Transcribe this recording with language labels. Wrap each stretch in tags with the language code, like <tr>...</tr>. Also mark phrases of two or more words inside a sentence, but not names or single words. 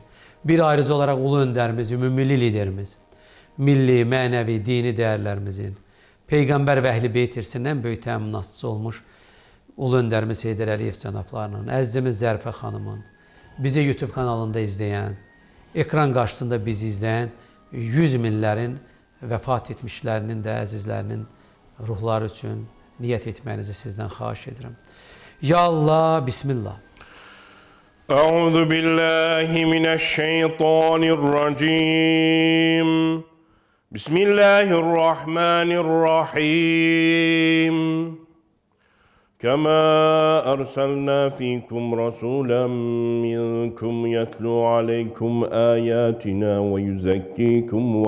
<az>Bir ayrıca olaraq ulu öndərimiz, ümumilli liderimiz, milli, mənəvi, dini dəyərlərimizin, Peyğəmbər və Əhl-i Beyt irsinin ən böyük təminatçısı olmuş ulu öndərimiz Heydər Əliyev cənablarının, əzizimiz Zərifə xanımın, bizi YouTube kanalında izləyən, ekran qarşısında bizi izləyən 100 minlərin vəfat etmişlərinin də əzizlərinin ruhları üçün niyyət etməyinizi sizdən xahiş edirəm. Ya Allah, Bismillah.</az> <ar>أعوذ بالله من الشيطان الرجيم. Bismillahirrahmanirrahim. كما أرسلنا فيكم رسولا منكم يتلو عليكم آياتنا ويزكيكم</ar>